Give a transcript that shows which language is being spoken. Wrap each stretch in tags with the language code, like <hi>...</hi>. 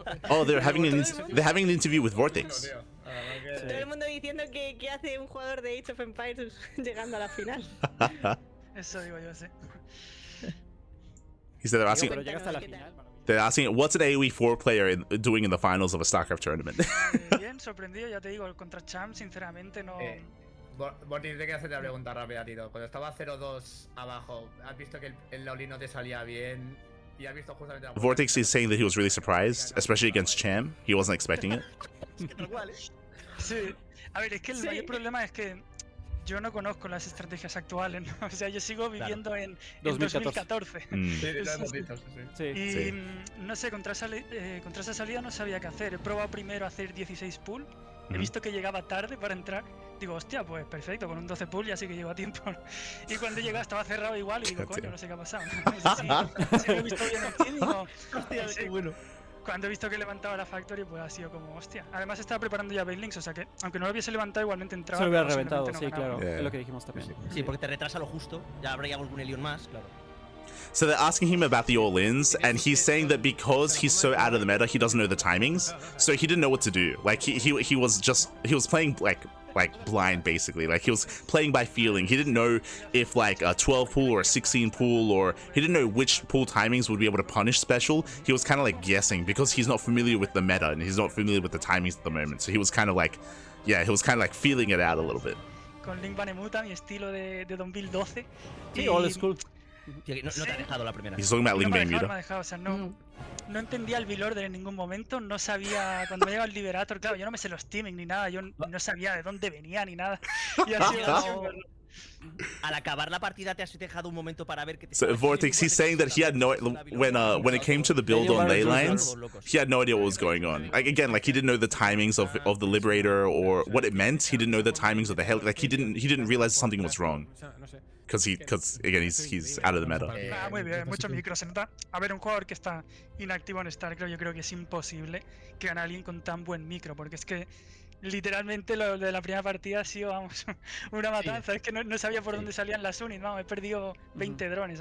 <en>Oh, they're having an interview with VortiX.</en> <es>Todo el mundo diciendo que hace un jugador de Age of Empires llegando a la final. Eso digo yo, sí.</es> <en>He said</en> <es>Pero llegaste a la final, maravilloso.</es> <en>they're asking what's an AoE4 player doing in the finals of a StarCraft tournament.</en> <es>Bien, sorprendido, ya te digo, contra Champ, sinceramente no. Borti, te quiero hacer una pregunta rápida, Tito. Cuando estaba 0-2 abajo, ¿has visto que el Loli no te salía bien? Y has visto justamente la</es> <en>VortiX is saying that he was really surprised, especially against Cham. He wasn't expecting it.</en> <es>Sí, a ver, es que el mayor problema es que yo no conozco las estrategias actuales, ¿no? O sea, yo sigo viviendo en 2014. Sí, lo hemos visto, sí. Y no sé, contra esa salida no sabía qué hacer. He probado primero a hacer 16 pull. He visto que llegaba tarde para entrar. Digo, hostia, pues perfecto, con un 12 pull ya sí que llego a tiempo. Y cuando he llegado estaba cerrado igual y digo, coño, no sé qué ha pasado. No sé si lo he visto bien aquí, digo, hostia, qué bueno. Cuando he visto que levantaba la Factory, pues ha sido como, hostia. Además estaba preparando ya Bailings, o sea que, aunque no lo hubiese levantado, igualmente entraba. Se lo hubiera pero reventado, simplemente sí, no ganaba. claro. Es lo que dijimos también. Sí, porque te retrasa lo justo. Ya habría algún Elion más, claro.</es> <en>So they're asking him about the all-ins, and he's saying that because he's so out of the meta, he doesn't know the timings, so he didn't know what to do. Like he was playing like blind basically. Like he was playing by feeling. He didn't know if like a 12 pool or a 16 pool, or he didn't know which pool timings would be able to punish special. He was kind of like guessing because he's not familiar with the meta and he's not familiar with the timings at the moment. So he was kind of like, yeah, he was kind of like feeling it out a little bit.</en> <es>Con Link Banemuta, mi estilo de 2012. Sí, old school. Tío, no te ha dejado la primera.</es> <en>He's talking about Link</en> <es>No me ha</es> <en>Bane</en> <es>dejado,</es> <en>Muta.</en> <es>me ha dejado, o sea, no entendía el V-Lord en ningún momento, no sabía, cuando me llegaba el Liberator, claro, yo no me sé los teaming ni nada, yo no sabía de dónde venía ni nada. Y ha sido Al acabar la partida te has dejado un momento para ver que te.</es> <en>So VortiX, he's saying that he had no when it came to the build on ley lines, he had no idea what was going on. Like again, like he didn't know the timings of the Liberator or what it meant. He didn't know the timings of the hell. Like he didn't realize something was wrong. Because again he's out of the meta.</en> <es>muy bien, mucho micro, se nota. A ver, un jugador que está inactivo en StarCraft, yo creo que es imposible que gane a alguien con tan buen micro, porque es que literalmente lo de la primera partida ha sido, vamos, una matanza. Es que no sabía por dónde salían las units, vamos, he perdido 20 drones.</es>